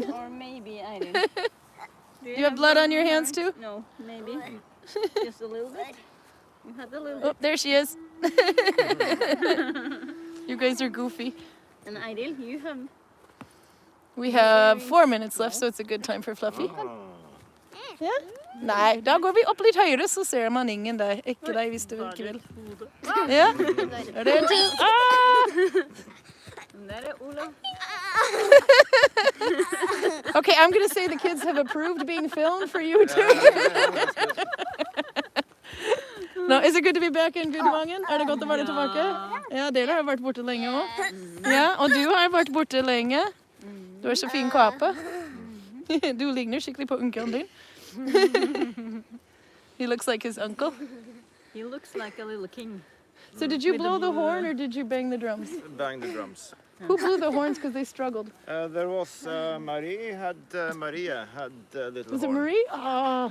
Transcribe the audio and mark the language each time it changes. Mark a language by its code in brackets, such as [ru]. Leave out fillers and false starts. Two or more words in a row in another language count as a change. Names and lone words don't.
[en] Or maybe, I don't know. Do You have blood on your hands too? No, maybe. Just a little bit. You had a little Oh, bit. there she is. You guys are goofy. And Ideal, you have... We have 4 minutes left, so it's a good time for Fluffy. [no] Ja? Nei, da går vi opp litt høyere, så ser man ingen der. Ikke deg hvis du ikke vil. Ja? Er det en til? Ah! [en] There is Olav. Okay, I'm going to say the kids have approved being filmed for you too. No, is it good to be back in Gudvangen? [no] Er det godt å være tilbake? Ja, dere har vært borte lenge også. Ja, og du har vært borte lenge. Du har så fin kape. Du ligner skikkelig på onkelen din. [en] He looks like his uncle. He looks like a little king. So did you blow the horn or did you bang the drums? Bang the drums. Who blew the horns because they struggled? There was Maria had little Was it horn. Marie? Oh.